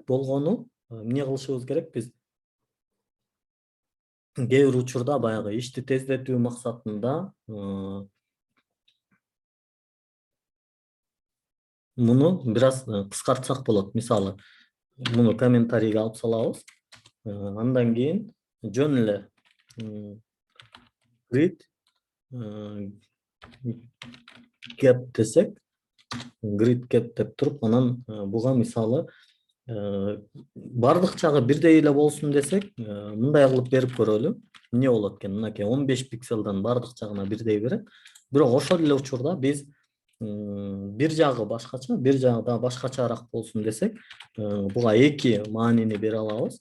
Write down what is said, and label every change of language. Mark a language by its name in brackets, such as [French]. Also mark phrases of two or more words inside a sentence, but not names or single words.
[Kyrgyz] Болгону эмне кылышыбыз керек биз? Кээ бир учурда баягы ишти тездетүү максатында муну бир аз кыскартсак болот. Мисалы, муну комментарийге алып салабыз. Андан кийин жөн эле [English] grid gap [Kyrgyz] десек, [English] grid gap [Kyrgyz] деп туруп, анан буга мисалы бардык жагы бирдей эле болсун десек, мындай кылып берип көрөлү. Эмне болот экен? Мынакей 15 пикселден бардык жагына бирдей берет. Бирок ошол эле учурда биз бир жагы башкача, бир жагы да башкачараак болсун десек, буга 2 маанини бере алабыз.